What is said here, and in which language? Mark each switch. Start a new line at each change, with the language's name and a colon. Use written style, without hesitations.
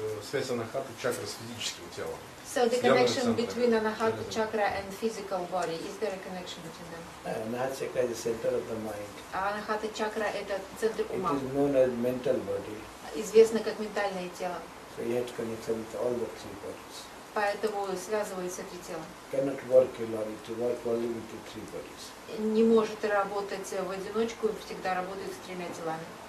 Russian: Связь анахаты чакры с физическим телом.
English: So the connection between Anahata chakra and physical body, is there a connection between them? Anahata chakra is the center of the mind.
Russian: Anahata chakra это центр ума.
English: It is known as mental body.
Russian: Известно как ментальное тело.
English: So you have to connect with all the three bodies.
Russian: Поэтому связываются три тела.
English: Cannot work alone, it work only with the three bodies.
Russian: Не может работать в одиночку, всегда работает с тремя телами.